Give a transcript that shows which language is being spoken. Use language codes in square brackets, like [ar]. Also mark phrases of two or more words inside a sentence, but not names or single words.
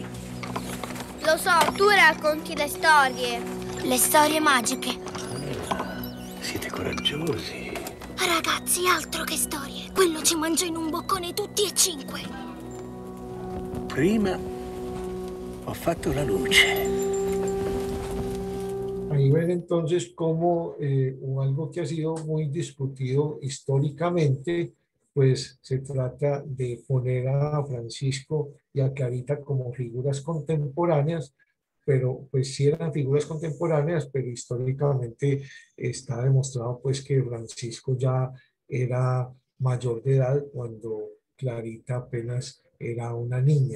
[it] Lo so, tu racconti le storie. Le storie magiche. Siete coraggiosi. Ragazzi, altro che storie. Quello ci mangia in un boccone tutti e 5. Prima ho fatto la luce. [es] Ahí ven entonces cómo o algo que ha sido muy discutido históricamente, pues se trata de poner a Francisco y a Clarita como figuras contemporáneas, pero pues sí eran figuras contemporáneas, pero históricamente está demostrado pues que Francisco ya era mayor de edad cuando Clarita apenas era una niña.